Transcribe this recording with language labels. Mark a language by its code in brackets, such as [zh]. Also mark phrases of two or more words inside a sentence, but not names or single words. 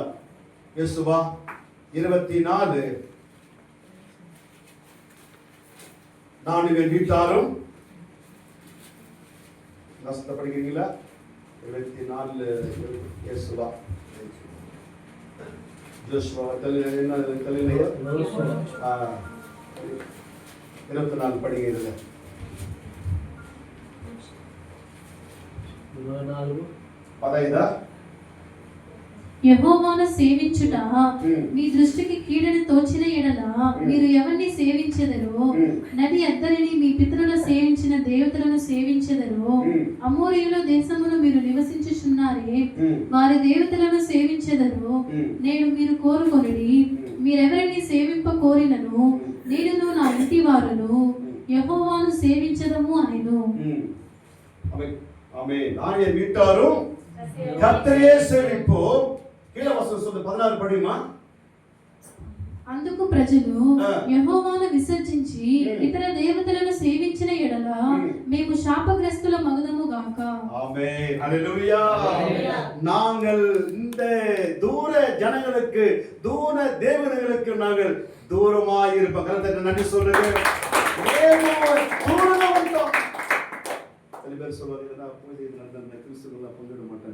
[ta] யோசுவா 24 நானும் என் வீட்டாரும் படிக்கிறீங்களா? 24 யோசுவா ஜோசுவா என்ன 24 படிக்கிறீங்க. [te] పదైదా యెహోవాను సేవించుట మీ దృష్టికి కీడని తోచిన ఎడల మీరు ఎవరిని సేవించెదరో, నది అద్దరిని మీ పితరులు సేవించిన దేవతలను సేవించెదరో, అమోరీయుల దేశమును మీరు నివసించుచున్నారే వారి దేవతలను సేవించెదరో, నేను మీరు కోరుకొనిడి. మీరెవరిని సేవింప కోరినను నేనును నా ఇంటి వారును యెహోవాను సేవించదము అనెను. [ta] ஆமென். நான் என் வீட்டாரும் கர்த்தரையே சேவிப்போம். கீழ வசனம் சொல்லுது 16 படிமா. [te] అందుకు ప్రజలు యెహోవాను విసర్జించి ఇతర దేవతలను సేవించిన ఎడల మేము శాపగ్రస్తుల మగుదము గాక. [ta] ஆமென். ஹalleluya. நாங்கள் இந்த தூர ஜனங்களுக்கு தூர தேவர்களுக்கு நாங்கள் தூரமாய் இருப்போம். கர்த்தருக்கு நன்றி சொல்லுங்க. தூரமா வந்தோம். சில பேர் சொல்வாங்க நான் பூஜை நடந்த கிறிஸ்துவ பங்கிட மாட்டேன்.